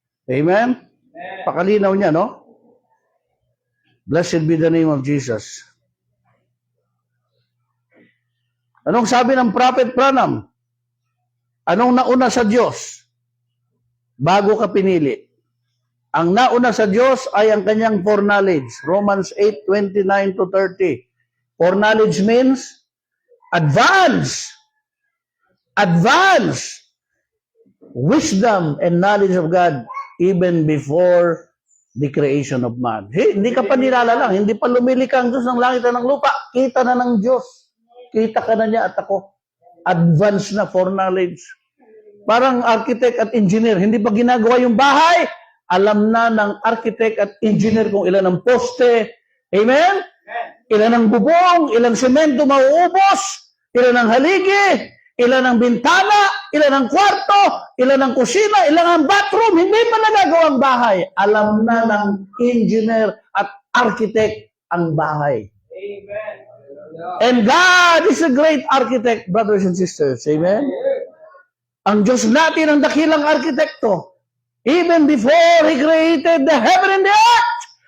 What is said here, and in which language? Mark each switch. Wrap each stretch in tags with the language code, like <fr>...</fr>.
<en>Amen?</en> <tl>Pakalinaw niya, no?</tl> <en>Blessed be the name of Jesus.</en> <tl>Anong sabi ng Prophet Branham? Anong nauna sa Diyos bago ka pinili? Ang nauna sa Diyos ay ang kanyang foreknowledge. Romans 8:29-30.</tl> <en>Foreknowledge means advance. Advance. Wisdom and knowledge of God even before the creation of man.</en> <tl>Hindi ka pa nilala lang. Hindi pa lumilika ang Diyos ng langit at ng lupa. Kita na ng Diyos. Kita ka na niya at ako. Advance na foreknowledge. Parang architect at engineer. Hindi pa ginagawa yung bahay. Alam na ng architect at engineer kung ilan ang poste. Amen? Ilan ang bubong, ilang semento mauubos, ilan ang haligi, ilan ang bintana, ilan ang kwarto, ilan ang kusina, ilan ang bathroom. Hindi pa nagagawang bahay. Alam na ng engineer at architect ang bahay. Amen.</tl> <en>And God is a great architect, brothers and sisters. Amen?</en> <tl>Ang Diyos natin ang dakilang arkitekto.</tl> <en>Even before He created the heaven and the earth.</en>